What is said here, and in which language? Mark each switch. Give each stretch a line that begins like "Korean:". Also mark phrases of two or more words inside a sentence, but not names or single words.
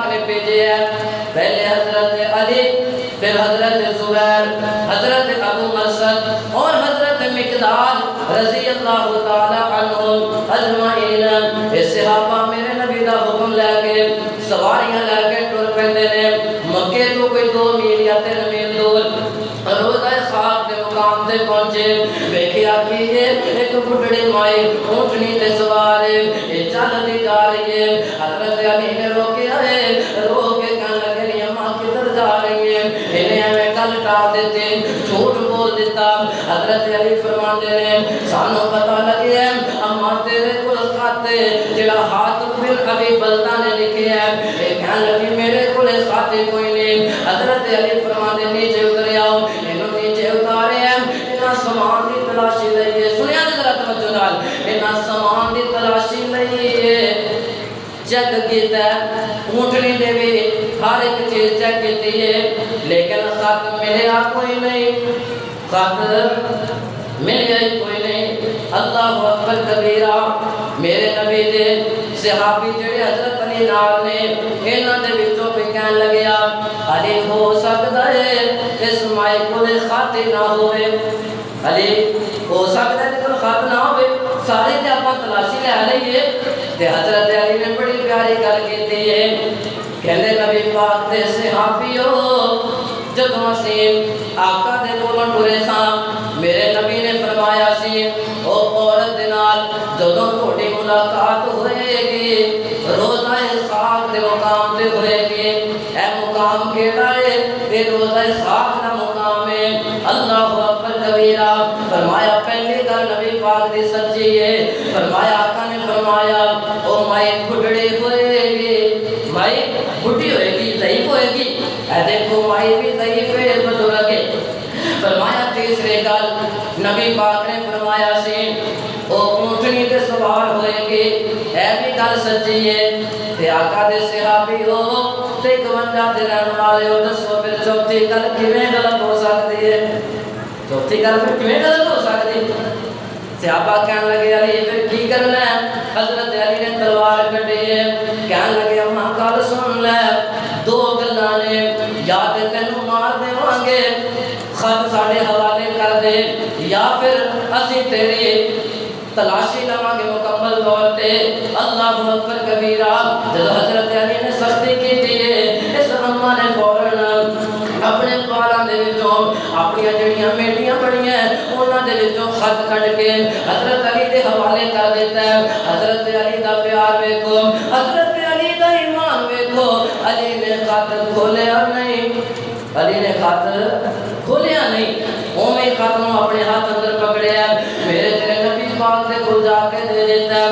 Urdu: نے بھیجے ہیں پہلے حضرت علی پھر حضرت زبیر حضرت ابو مسعود اور حضرت مقداد
Arabic: رضی اللہ تعالی عنہ اجمعین
Punjabi: اس صحابہ میرے نبی دا حکم لے کے سواریاں لے کے ٹر پیندے نے مکے تو کوئی 2 میل یا 3 میل دور روزہ خاک دے مقام تے پہنچے ویکھیا کہ ایک بڑھڑی مائی اونٹنی تے سوار ہے یہ چل دی جا رہی ہے حضرت علی نے روکیا ہے رو کے کہنے لگے نہیں اماں کدھر ڈرا دیتے, جھوٹ بول دیتا. حضرت علی فرماندے نے سانو پتہ لگیا اما تیرے کول خط جڑا حاتم بن ابی بلتہ نے لکھیا ہے, اے کہن لگی میرے کول خط کوئی نہیں. حضرت علی فرماندے نیچے اتر آؤ, انہوں نیچے اتارے ہیں, انہاں سامان دی تلاشی لئیے. سنیا ذرا توجہ نال, انہاں سامان دی تلاشی لئیے, چیک کیتا ہے, اونٹنی دے بھی ہر ایک چیز چیک کیتی ہے, لیکن خط ملیا کوئی نہیں, خط ملیا کوئی نہیں.
Arabic: اللہ اکبر کبیرہ.
Punjabi: میرے نبی دے صحابی جڑے حضرت علی نال نے, انہاں دے وچوں کوئی کہن لگیا علی ہو سکدا ہے اس مائی کول خط نہ ہوئے, علی ہو سکتا ہے کہ خط نہ ہوئے, سارے تے اپاں تلاشی لے لئیے. تے حضرت علی نے بڑی پیاری گل کیتی ہے, کہندے نبی پاک دے صحابیو جدوں اسی آقا دے کولوں ٹرے ساں, میرے نبی نے فرمایا سی او عورت دے نال جدوں تہاڈی ملاقات ہوئے گی روزہ خاک دے مقام تے ہوئے گی. اے مقام کیڑا ہے؟ اے روزہ خاک دا مقام ہے.
Arabic: اللہ اکبر کبیرہ.
Punjabi: فرمایا پہلی گل نبی پاک دی سچی ہے. فرمایا آقا نے فرمایا او مائی بڈھڑی ہوئے گی, مائی بڈھی ہوئے گی, ضعیف ہوئے گی. اے دیکھو مائی بھی ضعیف ہے, بزرگ ہے. فرمایا تیسری گل نبی پاک نے فرمایا سی او اونٹنی تے سوار ہوئے گی, اے بھی گل سچی ہے. تے آقا دے صحابی ہو تے 51 دے رہن والے ہو, دسو پھر چوتھی گل کیویں غلط ہو سکتی ہے؟ چوتھی گل پھر کیویں غلط ہو سکتی؟ صحابہ کہنے لگے علی پھر کی کرنا ہے؟ حضرت علی نے تلوار کٹی ہے, کہنے لگے اما گل سن لے, دو گلاں نے, یا تے تینوں مار دیواں گے خط ساڈے حوالے کر دے, یا پھر اسی تیری تلاشی لواں گے مکمل طور تے.
Arabic: اللہ اکبر کبیرہ.
Urdu: جب حضرت علی نے سختی کی ہے,
Punjabi: اس اما نے فوراً اپنے بالاں دے وچوں اپنی جڑیاں میٹیاں بڑیاں انہاں دے وچوں خط کڈ کے حضرت علی دے حوالے کر دیتا ہے. حضرت علی دا پیار ویکھو, حضرت علی دا ایمان ویکھو. علی نے خط کھولیا نہیں, علی نے خط کھولیا نہیں, اوویں خط نوں اپنے ہاتھ اندر پکڑیا, میرے تیرے نبی پاک دے کول جا کے دے دیتا ہے.